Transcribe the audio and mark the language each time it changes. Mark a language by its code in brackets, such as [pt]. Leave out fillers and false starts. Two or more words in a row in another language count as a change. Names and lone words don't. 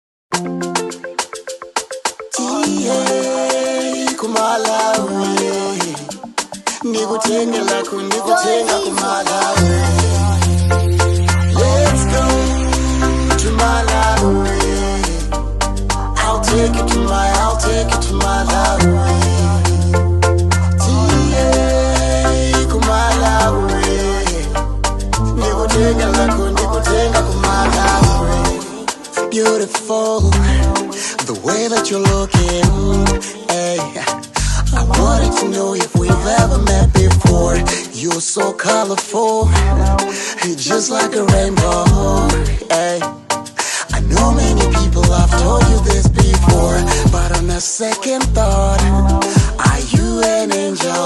[ny] Kumalawi, nikutengela kunikutenga kumalawi. [en] Let's go to Malawi. I'll take you to Malawi. [ny] Kumalawi, nikutengela kunikutenga kumalawi. [en] Beautiful, the way that you're looking. Hey, I wanted to know if we've ever met before. You're so colorful, just like a rainbow. Hey, I know many people have told you this before, but on a second thought, are you an angel?